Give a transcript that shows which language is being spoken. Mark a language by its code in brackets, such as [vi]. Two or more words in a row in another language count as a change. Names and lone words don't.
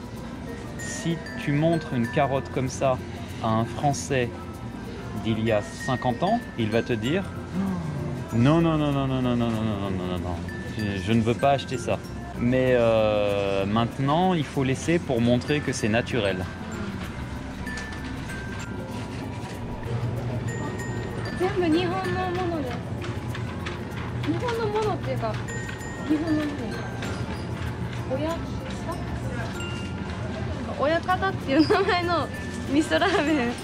[fr] Si tu montres une carotte comme ça à un Français d'il y a 50 ans, il va te dire non, non, non, non, non, non, non, non, non, non, non, non, je ne veux pas acheter ça. Mais maintenant, il faut laisser pour montrer que c'est naturel. [ja] 全部日本のものです。日本のものっていうか、日本のもの。親方っていう名前の味噌ラーメン。